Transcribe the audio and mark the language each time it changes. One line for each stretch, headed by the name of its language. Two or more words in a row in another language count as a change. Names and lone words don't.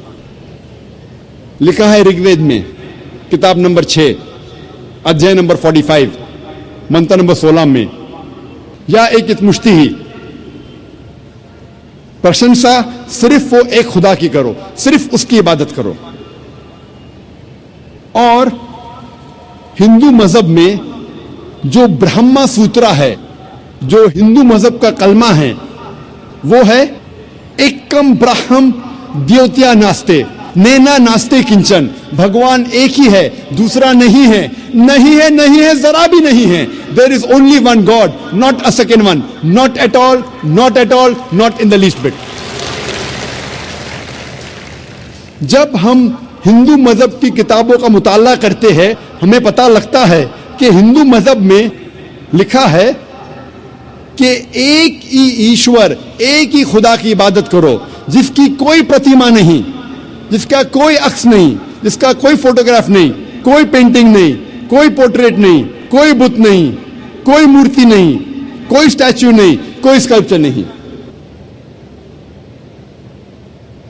Urdu: لکھا ہے رگ وید میں کتاب نمبر 6 ادھیائے نمبر 45 منتر نمبر 16 میں یا ایک مشتی ہی, پرشنسا صرف وہ ایک خدا کی کرو, صرف اس کی عبادت کرو. اور ہندو مذہب میں جو برہما سوترا ہے, جو ہندو مذہب کا کلمہ ہے, وہ ہے
Sanskrit: एकम् ब्रह्म द्वितीया नास्ते नेना नास्ते किंचन,
Urdu: بھگوان ایک ہی ہے, دوسرا نہیں ہے, نہیں ہے, نہیں ہے, ذرا بھی نہیں ہے.
English: There is only one God, not a second one, not at all, not at all, not in the least bit.
Urdu: جب ہم ہندو مذہب کی کتابوں کا مطالعہ کرتے ہیں ہمیں پتہ لگتا ہے کہ ہندو مذہب میں لکھا ہے کہ ایک ہی ایشور, ایک ہی خدا کی عبادت کرو جس کی کوئی پرتیما نہیں, جس کا کوئی عکس نہیں, جس کا کوئی فوٹوگراف نہیں, کوئی پینٹنگ نہیں, کوئی پورٹریٹ نہیں, کوئی بت نہیں, کوئی مورتی نہیں, کوئی اسٹیچو نہیں, کوئی اسکلپچر نہیں.